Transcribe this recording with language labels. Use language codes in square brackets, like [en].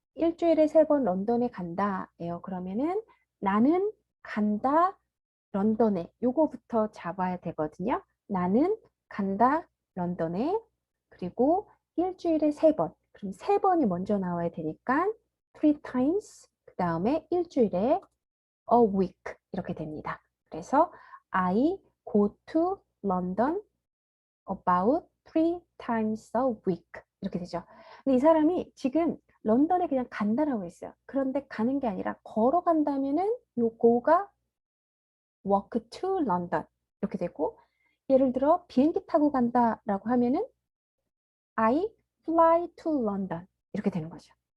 [ko] 일주일에 3번 런던에 간다예요. 그러면은 나는 간다 런던에 요거부터 잡아야 되거든요. 나는 간다 런던에 그리고 일주일에 3번. 그럼 3번이 먼저 나와야 되니까 three times 그 다음에 일주일에 a week 이렇게 됩니다. 그래서 [en] I go to London about 3 times a week [ko] 이렇게 되죠. 근데 이 사람이 지금 런던에 그냥 간다라고 했어요. 그런데 가는 게 아니라 걸어간다면은 요 go가 walk to London 이렇게 되고 예를 들어 비행기 타고 간다라고 하면은 [en] I fly to London [ko] 이렇게 되는 거죠.